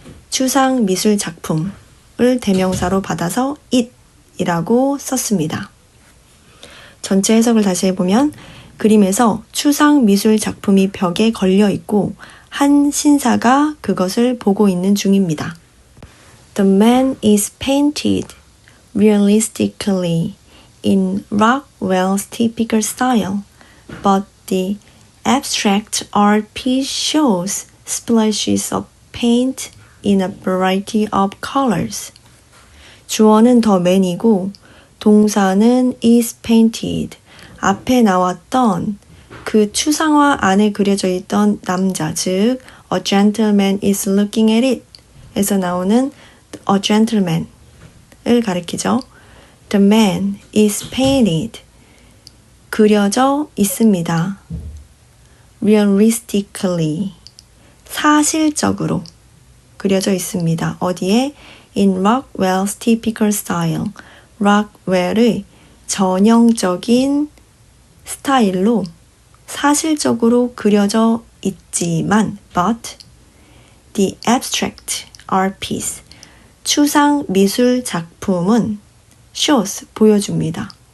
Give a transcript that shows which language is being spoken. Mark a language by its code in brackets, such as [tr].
[ko] 추상 미술 작품을 대명사로 받아서 it이라고 썼습니다. 전체 해석을 다시 해보면 그림에서 추상 미술 작품이 벽에 걸려 있고 한 신사가 그것을 보고 있는 중입니다. [en] The man is painted realistically in Rockwell's typical style, but the abstract art piece shows splashes of paint in a variety of colors. [ko] 주어는 [en] the man [ko] 이고 동사는 [en] is painted. [ko] 앞에 나왔던 그 추상화 안에 그려져 있던 남자, 즉 [en] a gentleman is looking at it [ko] 에서 나오는 [en] a gentleman [ko] 을 가리키죠. [en] The man is painted. 그려져 있습니다. [ko] Realistically. 사실적으로 그려져 있습니다. 어디에? [en] in Rockwell's typical style. [ko] 락웰의 전형적인 스타일로 사실적으로 그려져 있지만 [en] but the abstract art piece [ko] 추상 미술 작품은 [en] shows [ko] 보여줍니다.